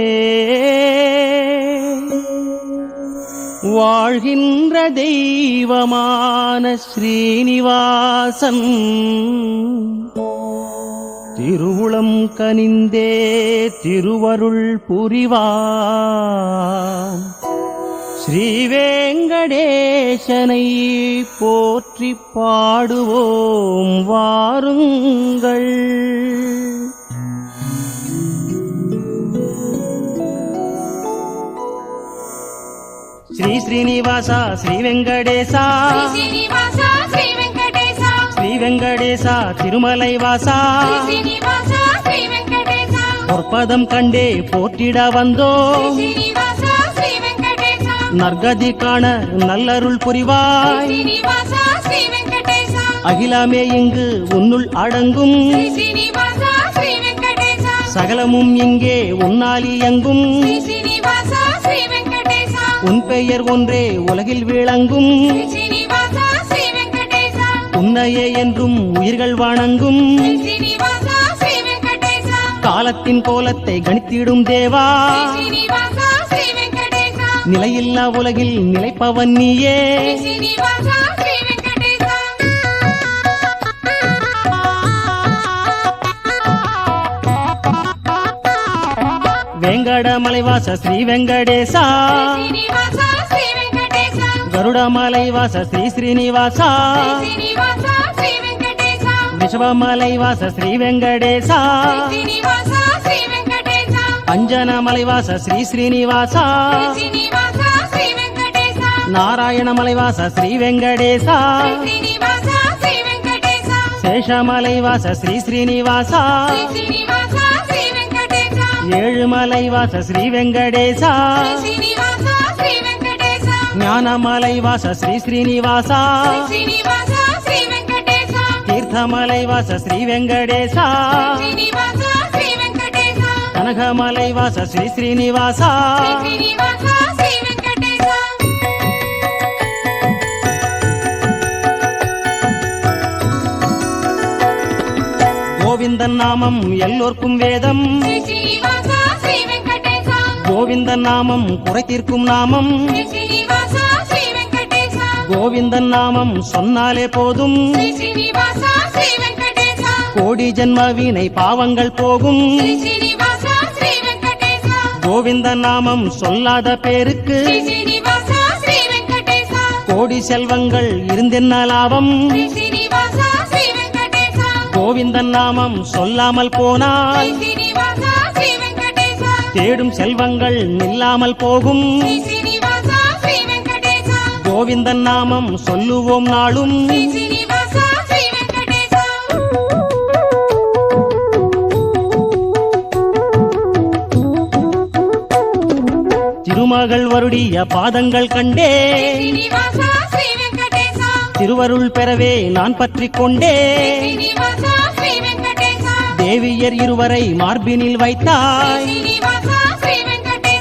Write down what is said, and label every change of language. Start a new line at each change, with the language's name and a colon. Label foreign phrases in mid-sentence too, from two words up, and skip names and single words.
Tamil: வாழ்கின்ற தெய்வமான ஸ்ரீனிவாசன் திருவுளம் கனிந்தே திருவருள் புரிவான். ஸ்ரீவேங்கடேசனை போற்றி பாடுவோம் வாருங்கள்.
Telugu: శ్రీ శ్రీనివాస శ్రీ వెంకటేశ శ్రీ శ్రీనివాస శ్రీ వెంకటేశ శ్రీ వెంకటేశ తిరుమలై వాస శ్రీ శ్రీనివాస శ్రీ వెంకటేశ
Tamil: பொற்பதம் கண்டே போற்றிட வந்தோ
Telugu: శ్రీ శ్రీనివాస శ్రీ వెంకటేశ
Tamil: நற்கதி காண நல்லருள் புரிவாய்
Telugu: శ్రీ శ్రీనివాస శ్రీ వెంకటేశ
Tamil: அகிலமே இங்கு உன்னுள் அடங்கும்
Telugu: శ్రీ శ్రీనివాస శ్రీ వెంకటేశ
Tamil: சகலமும் இங்கே உன்னால் இயங்கும்
Telugu: శ్రీ శ్రీనివాస శ్రీ వెంకటేశ
Tamil: உன் பெயர் ஒன்றே உலகில் விளங்கும்
Telugu: శ్రీ శ్రీనివాస శ్రీ వెంకటేశ
Tamil: உன்னையே என்றும் உயிர்கள் வணங்கும்
Telugu: శ్రీ శ్రీనివాస శ్రీ వెంకటేశ
Tamil: காலத்தின் கோலத்தை கணித்திடும் தேவா
Telugu: శ్రీ శ్రీనివాస శ్రీ వెంకటేశ
Tamil: நிலையில்லா உலகில் நிலைப்பவன் நீயே
Telugu: శ్రీ శ్రీనివాస శ్రీ వెంకటేశ
Tamil: வேங்கடமலைவாச ஸ்ரீ வெங்கடேசா
Telugu: శ్రీ శ్రీనివాస శ్రీ వెంకటేశ
Tamil: கருடமலைவாச ஸ்ரீ ஸ்ரீனிவாசா
Telugu: శ్రీ శ్రీనివాస శ్రీ వెంకటేశ
Tamil: ரிஷபமலைவாச ஸ்ரீ வெங்கடேசா
Telugu: శ్రీ శ్రీనివాస శ్రీ వెంకటేశ
Tamil: அஞ்சனமலைவாச ஸ்ரீ ஸ்ரீனிவாசா
Telugu: శ్రీ శ్రీనివాస శ్రీ వెంకటేశ
Tamil: நாராயணமலைவாச ஸ்ரீ வெங்கடேசா
Telugu: శ్రీ శ్రీనివాస శ్రీ వెంకటేశ
Tamil: சேஷமலைவாச ஸ்ரீ ஸ்ரீனிவாசா
Telugu: శ్రీ శ్రీనివాస శ్రీ వెంకటేశ
Tamil: ஏழுமலைவாச ஸ்ரீ வெங்கடேசா
Telugu: శ్రీ శ్రీనివాస శ్రీ వెంకటేశ
Tamil: ஞானமலைவாச ஸ்ரீ ஸ்ரீனிவாசா
Telugu: శ్రీ శ్రీనివాస శ్రీ వెంకటేశ
Tamil: தீர்த்தமலைவாச ஸ்ரீ வெங்கடேசா
Telugu: శ్రీ శ్రీనివాస శ్రీ వెంకటేశ
Tamil: கனகமலைவாச ஸ்ரீ ஸ்ரீனிவாசா
Telugu: శ్రీ శ్రీనివాస శ్రీ వెంకటేశ
Tamil: கோவிந்தன் நாமம் எல்லோர்க்கும் வேதம்
Telugu: శ్రీ శ్రీనివాస శ్రీ వెంకటేశ
Tamil: கோவிந்தன் நாமம் குறை தீர்க்கும் நாமம்
Telugu: శ్రీ శ్రీనివాస శ్రీ వెంకటేశ
Tamil: கோவிந்தன் நாமம் சொன்னாலே போதும்
Telugu: శ్రీ శ్రీనివాస శ్రీ వెంకటేశ
Tamil: கோடி ஜென்ம வீணை பாவங்கள் போகும்
Telugu: శ్రీ శ్రీనివాస శ్రీ వెంకటేశ
Tamil: கோவிந்தன் நாமம் சொல்லாத பேருக்கு
Telugu: శ్రీ శ్రీనివాస శ్రీ వెంకటేశ
Tamil: கோடி செல்வங்கள் இருந்தென்ன லாபம்
Telugu: శ్రీ శ్రీనివాస శ్రీ వెంకటేశ
Tamil: கோவிந்தன் நாமம் சொல்லாமல்
Telugu: శ్రీ
Tamil: போனால்
Telugu: శ్రీనివాస శ్రీ వెంకటేశ
Tamil: தேடும் செல்வங்கள் நில்லாமல் போகும்
Telugu: శ్రీ శ్రీనివాస శ్రీ వెంకటేశ
Tamil: கோவிந்தன் நாமம் சொல்லுவோம் நாளும்
Telugu: శ్రీ శ్రీనివాస శ్రీ వెంకటేశ
Tamil: திருமகள் வருடிய பாதங்கள் கண்டே
Telugu: శ్రీ శ్రీనివాస శ్రీ వెంకటేశ
Tamil: திருவருள் பெறவே நான் பற்றிக் கொண்டே
Telugu: శ్రీ శ్రీనివాస శ్రీ వెంకటేశ
Tamil: தேவியர் இருவரை மார்பினில்
Telugu: శ్రీ
Tamil: வைத்தாய்
Telugu: శ్రీనివాస శ్రీ వెంకటేశ